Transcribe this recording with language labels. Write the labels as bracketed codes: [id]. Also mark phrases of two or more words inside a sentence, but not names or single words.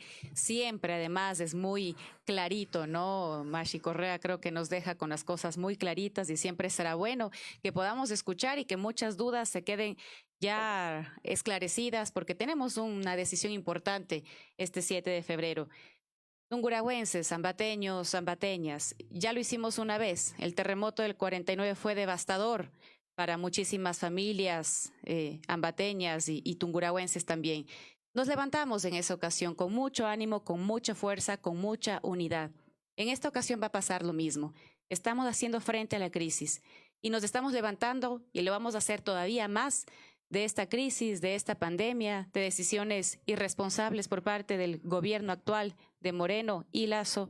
[es] Siempre, además, es muy clarito, ¿no? Mashi Correa creo que nos deja con las cosas muy claritas y siempre será bueno que podamos escuchar y que muchas dudas se queden ya esclarecidas porque tenemos una decisión importante este 7 de febrero. Tungurahuenses, zambateños, zambateñas, ya lo hicimos una vez. El terremoto del 49 fue devastador para muchísimas familias ambateñas y tungurahuenses también. Nos levantamos en esa ocasión con mucho ánimo, con mucha fuerza, con mucha unidad. En esta ocasión va a pasar lo mismo. Estamos haciendo frente a la crisis y nos estamos levantando y lo vamos a hacer todavía más de esta crisis, de esta pandemia, de decisiones irresponsables por parte del gobierno actual de Moreno y Lasso.